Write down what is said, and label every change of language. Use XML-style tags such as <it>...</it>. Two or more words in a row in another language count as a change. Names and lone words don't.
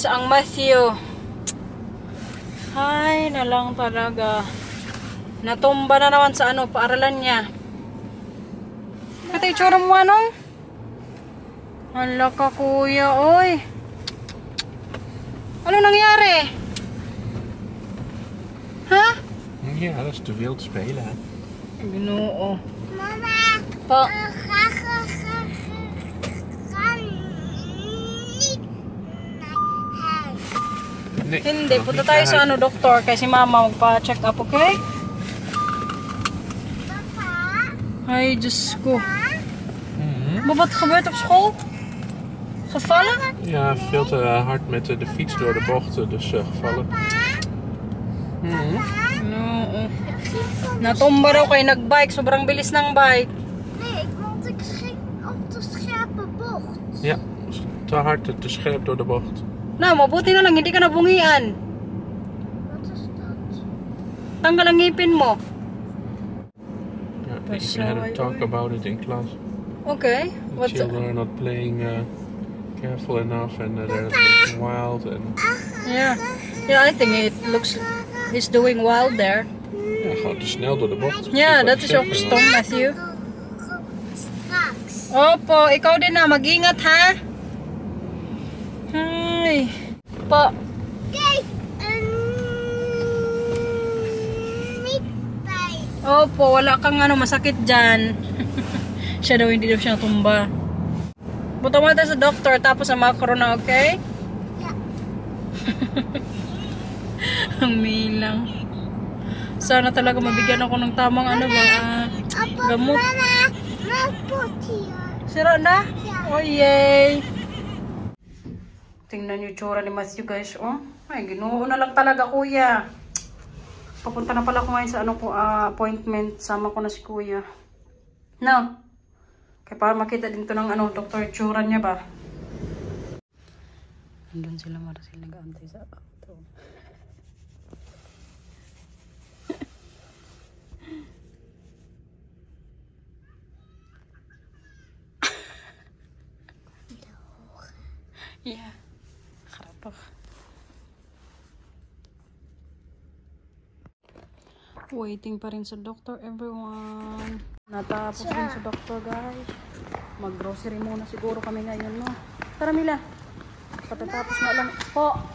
<tl>Ang Matthew. Ay, na lang talaga. Natumba na naman sa paaralan niya. Ito yung tsura mo, Hala ka, kuya, oy. Ano nangyari? Ha?</tl> <nl>Ja, dat is te veel te spelen, hè?</nl> <tl>Ginoo. Mama, Pa.</tl> <nl>ga niet naar huis. Nee,</nl> <tl>Hindi,</tl> <nl>nog</nl> <tl>punta</tl> <nl>niet</nl> <tl>tayo</tl> <nl>naar</nl> <tl>sa</tl> <nl>huis.</nl> <tl>doktor kasi mama magpa-check up, okay? Papa, Ay, Diyos ko. Mhm.</tl> <nl>Maar wat gebeurt op school? Gevallen? Ja, veel te hard met de fiets door de bocht, dus gevallen. Mhm.</nl> <tl>No. Natumba daw kayo nagbike. Sobrang bilis ng bike.</tl> <nl>nee, want ik ging op de scherpe bocht. Ja, te hard, te scherp door de bocht.</nl> <tl>Na, mabuti na lang. Hindi ka nabungian.</tl> <nl>Wat is dat?</nl> <tl>Tanggal ang ngipin mo.</tl> <en>Ja, we</en> <nl>Zo,</nl> <en>had a</en> <nl>hoi,</nl> <en>talk</en> <nl>hoi.</nl> <en>about it in class. Okay. The What's children are not playing careful enough and they're looking wild. And Yeah. Yeah, I think it looks... He's doing wild there.</en> <nl>ja, gewoon te snel door de bocht. Ja, dat is ook stom, Matthew. Straks.</nl> <tl>Opo, ikaw din na. Mag-ingat, ha? Ay. Pa.</tl> <nl>Kijk, niet bij.</nl> <tl>Opo, wala kang masakit dyan. Siya daw, hindi daw siya natumba. Punta mo tayo sa doktor, tapos sa macro na, okay?</tl> <nl>Ja.</nl> <tl>Ang milang. Sana talaga mabigyan ako ng tamang Apa, gamot. mama,</tl> <nl>mijn pot hier.</nl> <tl>Sira na?</tl> <nl>Ja.</nl> <en>Oh, yay!</en> <tl>Tingnan yung tsura ni Matthew, guys. Oh, ay, ginoo na lang talaga, kuya. Papunta na pala ko ngayon sa appointment. Sama ko na si kuya. No? Kaya para makita din to ng doktor tsura niya ba? Andun sila, Marcel, nag-aantay sa auto.</tl> <en>Yeah.</en> <nl>Grappig.</nl> <tl>Waiting pa rin sa doctor, everyone. Natapos din sa doctor, guys. Mag-grocery muna siguro kami ngayon, no? Tara, Mila. Patatapos na lang. Po.</tl>